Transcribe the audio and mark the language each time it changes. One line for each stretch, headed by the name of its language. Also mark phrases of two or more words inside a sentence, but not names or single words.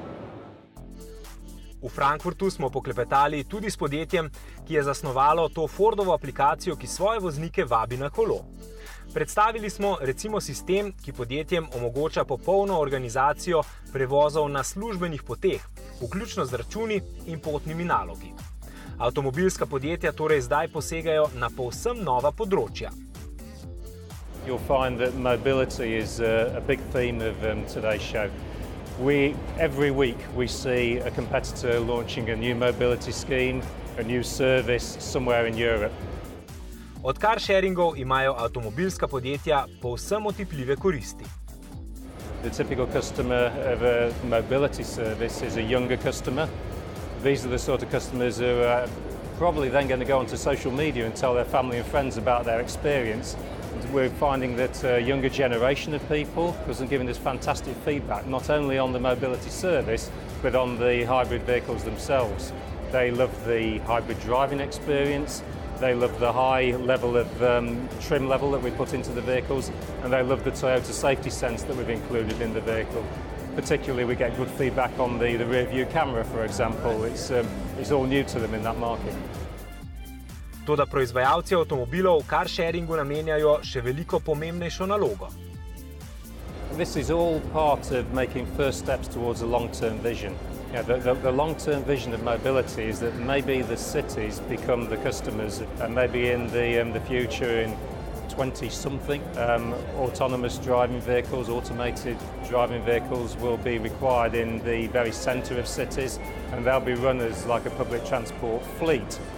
Slovenian: V Frankfurtu smo poklepetali tudi s podjetjem, ki je zasnovalo to Fordovo aplikacijo, ki svoje voznike vabi na kolo. Predstavili smo recimo sistem, ki podjetjem omogoča popolno organizacijo prevozov na službenih poteh, vključno z računi in potnimi nalogi. Avtomobilska podjetja torej zdaj posegajo na povsem nova področja.
English: You'll find that mobility is a big theme of today's show. Every week we see a competitor launching a new mobility scheme, a new service somewhere in Europe.
Slovenian: Od carsharingov imajo avtomobilska podjetja povsem otipljive koristi.
English: The typical customer of a mobility service is a younger customer. These are the sort of customers who are probably then going to go onto social media and tell their family and friends about their experience. We're finding that a younger generation of people are giving us fantastic feedback, not only on the mobility service, but on the hybrid vehicles themselves. They love the hybrid driving experience. They love the high level of trim level that we put into the vehicles, and they love the Toyota safety sense that we've included in the vehicle. Particularly, we get good feedback on the rear view camera, for example. It's all new to them in that market.
Slovenian: Toda proizvajalci avtomobilov v
English: car sharingu
Slovenian: namenjajo še veliko pomembnejšo nalogo.
English: This is all part of making first steps towards a long-term vision. The long-term vision of mobility is that maybe the cities become the customers, and maybe in the future, in 20-something, autonomous driving vehicles, automated driving vehicles will be required in the very centre of cities, and they'll be run as like a public transport fleet.